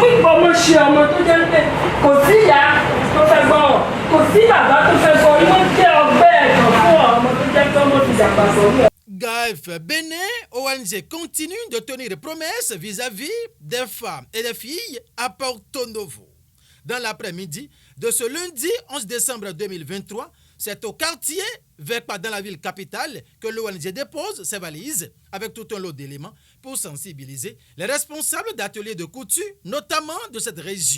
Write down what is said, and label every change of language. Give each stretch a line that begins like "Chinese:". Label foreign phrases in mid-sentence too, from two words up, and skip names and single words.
Yoruba: ọmọ ṣe ọmọ tó jẹ́ pé kò sí ìyá tó fẹ́ gbọ́rọ̀ kò sí bàbá tó fẹ́ gbọ́ ni wọ́n jẹ́ ọgbẹ́ ẹ̀dọ̀ fún ọmọ tó jẹ́ pé ọmọ ti dàgbà sórí ẹ̀.
French: GAEF Bénin, ONG continue de tenir des promesses vis-à-vis des femmes et des filles à Porto Novo. Dans l'après-midi de ce lundi 11 décembre 2023, c'est au quartier Vekpa dans la ville capitale que l'ONG dépose ses valises avec tout un lot d'éléments pour sensibiliser les responsables d'ateliers de couture, notamment de cette région.